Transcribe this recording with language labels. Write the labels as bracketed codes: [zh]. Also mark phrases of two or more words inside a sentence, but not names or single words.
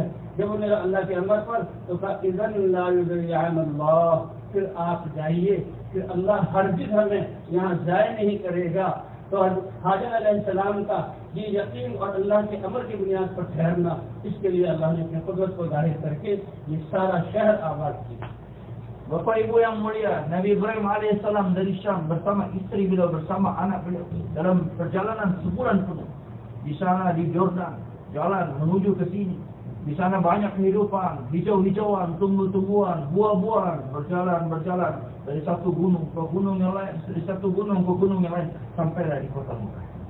[ur] جب انہیں اللہ کے امر پر تو کہا [ar] إذن لا يضيع الله, [ur] پھر آپ جائیے، پھر اللہ ہرگز ہمیں یہاں ضائع نہیں کرے گا. تو ہاجر علیہ السلام کا یہ یقین اور اللہ کے امر کی بنیاد پر ٹھہرنا، اس کے لیے اللہ نے اپنی قدرت کو ظاہر کر کے یہ سارا شہر آباد کیا. [id] Bapak Ibu yang mulia, Nabi Ibrahim alaihissalam dari Syam bersama istri beliau, bersama anak beliau dalam perjalanan sebulan penuh. Di sana di Jordan, jalan menuju ke sini. Di sana banyak kehidupan, hijau-hijauan, tumbuh-tumbuhan, buah-buahan, berjalan dari satu gunung ke gunung yang lain, dari satu gunung ke gunung yang lain, sampailah di kota Mekah.